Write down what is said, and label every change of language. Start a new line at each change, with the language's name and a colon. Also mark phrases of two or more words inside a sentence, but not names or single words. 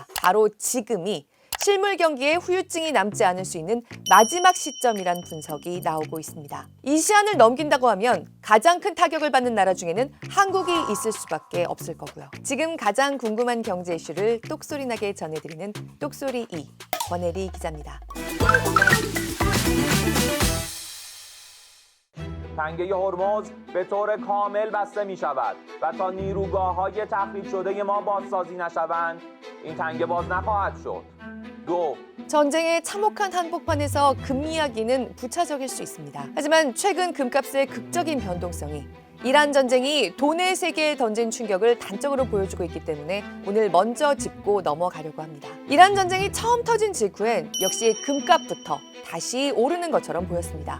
Korean: 바로 지금이 실물 경기에 후유증이 남지 않을 수 있는 마지막 시점이란 분석이 나오고 있습니다. 이 시한을 넘긴다고 하면 가장 큰 타격을 받는 나라 중에는 한국이 있을 수밖에 없을 거고요. 지금 가장 궁금한 경제 이슈를 똑소리나게 전해드리는 똑소리 2, 권혜리 기자입니다.
Persian: تنگه هرمز به طور کامل بسته می شود و تا نیروگاه‌های تخریب شده ما بازسازی نشوند این تنگه باز نخواهد شد.
Korean: 전쟁의 참혹한 한복판에서 금 이야기는 부차적일 수 있습니다. 하지만 최근 금값의 극적인 변동성이 이란 전쟁이 돈의 세계에 던진 충격을 단적으로 보여주고 있기 때문에 오늘 먼저 짚고 넘어가려고 합니다. 이란 전쟁이 처음 터진 직후엔 역시 금값부터 다시 오르는 것처럼 보였습니다.